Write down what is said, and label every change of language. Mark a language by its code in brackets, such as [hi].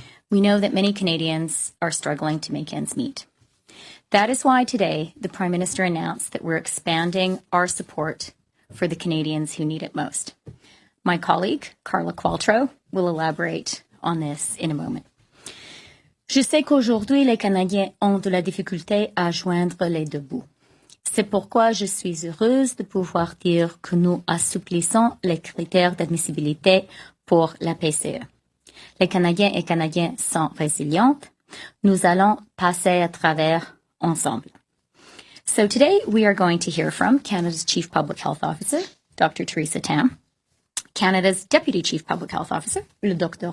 [en] We know that many Canadians are struggling to make ends meet. That is why today the Prime Minister announced that we're expanding our support for the Canadians who need it most. My colleague, Carla Qualtrough, will elaborate on this in a moment. [fr] Je sais qu'aujourd'hui, les Canadiens ont de la difficulté à joindre les deux bouts. C'est pourquoi je suis heureuse de pouvoir dire que nous assouplissons les critères d'admissibilité pour la PCE. Les Canadiens et Canadiennes sont résilients. Nous allons passer à travers ensemble. [en] So today we are going to hear from Canada's Chief Public Health Officer, Dr. Theresa Tam, Canada's Deputy Chief Public Health Officer, le Dr.